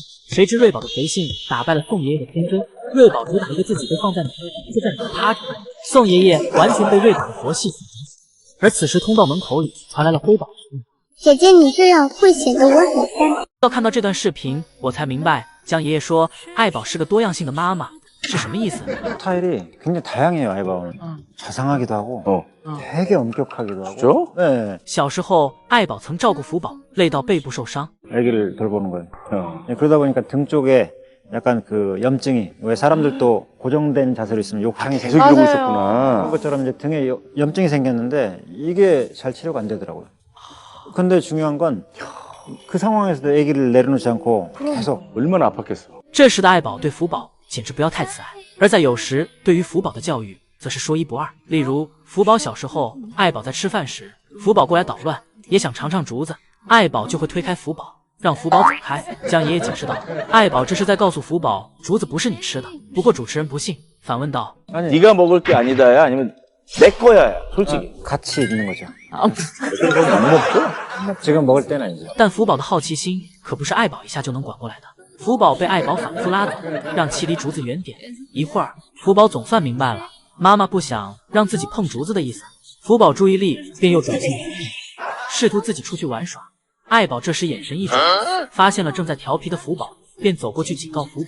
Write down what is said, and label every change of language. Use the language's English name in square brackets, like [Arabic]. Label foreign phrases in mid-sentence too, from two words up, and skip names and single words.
[Chinese] 谁知瑞宝的随性打败了宋爷爷的天真，瑞宝主打一个自己被放在哪就在哪趴着。宋爷爷完全被瑞宝的佛系所征服。而此时通道门口里传来了辉宝的声音： 姐姐，你这样会显得我很干。到看到这段视频，我才明白江爷爷说爱宝是个多样性的妈妈是什么意思。 [Korean] 스타일이 굉장히 다양해요, 아이바오는. 자상하기도 하고, 되게 엄격하기도 하고. 진짜? 네. [Chinese] 小时候，爱宝曾照顾福宝，累到背部受伤。 [Korean] 아기를 돌보는 거예요. 네, 그러다 보니까 등 쪽에 약간 그 염증이, 왜 사람들도 고정된 자세로 있으면 욕창이 계속 생기고 이러고 그런 있었구나. 것처럼 이제 등에 염증이 생겼는데 이게 잘 치료가 안 되더라고요. 근데 중요한 건 그 상황에서도 아기를 내려놓지 않고 계속 얼마나 아팠겠어. [Chinese] 这时的爱宝对福宝简直不要太慈爱，而在有时对于福宝的教育则是说一不二。例如，福宝小时候，爱宝在吃饭时，福宝过来捣乱，也想尝尝竹子，爱宝就会推开福宝，让福宝走开。江爷爷解释道，爱宝这是在告诉福宝，竹子不是你吃的。不过主持人不信，反问道： [Korean] 아니 네가 먹을 게 아니다야 아니면 내 거야야 솔직히. 같이 있는 거죠. 안 먹죠? 지금 먹을 때는 아니죠. [Chinese] 但福宝的好奇心可不是爱宝一下就能管过来的。福宝被爱宝反复拉走，让其离竹子远点。一会儿，福宝总算明白了妈妈不想让自己碰竹子的意思。福宝注意力便又转向试图自己出去玩耍。爱宝这时眼神一转，发现了正在调皮的福宝，便走过去警告福宝。